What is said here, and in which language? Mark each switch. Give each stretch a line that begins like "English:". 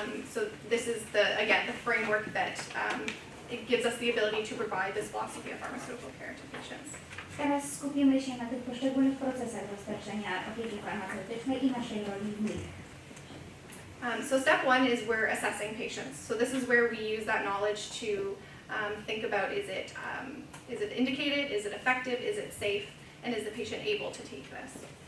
English: So this is again, the framework that it gives us the ability to provide this philosophy of pharmaceutical care to patients.
Polish: Teraz skupimy się na tych poszczególnych procesach dostarczania opieki farmaceutycznej i naszej roli w nich.
English: So step one is we're assessing patients. So this is where we use that knowledge to think about is it indicated, is it effective, is it safe, and is the patient able to take this?